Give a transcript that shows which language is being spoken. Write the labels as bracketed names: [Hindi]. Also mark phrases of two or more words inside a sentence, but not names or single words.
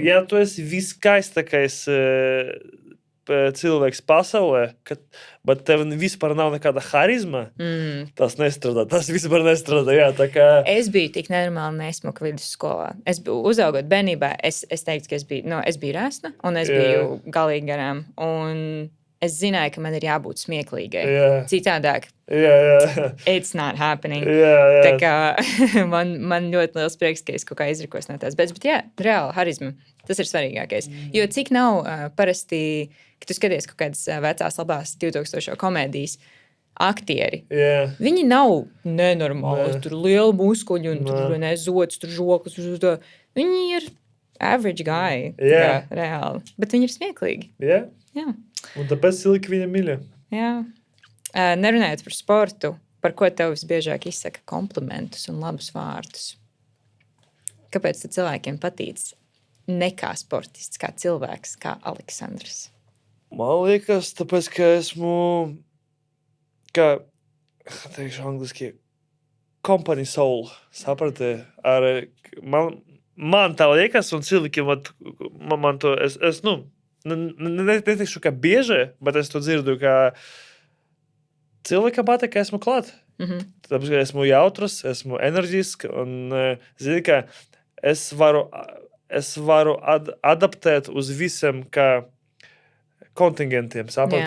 [Latvian] Ja tu esi viskaistākais cilvēks pasaulē, bet tev vispār nav nekāda harizma, tas nestrādā. Tas vispār nestrādā, jā, tā kā... Es biju tik nenormāli nesmuka vidusskolā. Es biju uzaugot bērnībā, es teiktu, ka es biju resna, un es biju galīgi garām. Un es zināju, ka man ir jābūt smieklīgai. Citādāk. [English] It's not happening. [Latvian] Tā kā man ļoti liels prieks, ka es kaut kā izrikos no tās. Bet jā, reāli harizma. Tas ir svarīgākais. Jo cik nav parasti, ka tu skaties kaut kādas vecās labās 2000 komēdijas aktieri. Viņi nav nenormāli. Tur liela muskuļi un tur zods, tur žokas. Viņi ir [English] average guy. [Latvian] Reāli. Bet viņi ir smieklīgi. Jā. Un tāpēc cilvēki viņam mīļa. Jā. Nerunājot par sportu, par ko tev visbiežāk izsaka komplimentus un labus vārdus? Kāpēc tad cilvēkiem patīc ne kā sportists, kā cilvēks, kā Aleksandrs? Man liekas, tāpēc, ka esmu, teikšu angliski, [English] company soul, [Latvian] saprati? Man tā liekas, un cilvēkiem, man to, neteikšu, ka bieži, bet es to dzirdu, ka cilvēkam patīk, ka esmu klāt. Tāpēc, ka esmu jautrs, esmu enerģisks, un zini, ka es varu adaptēt uz visiem, kā kontingentiem, saprati?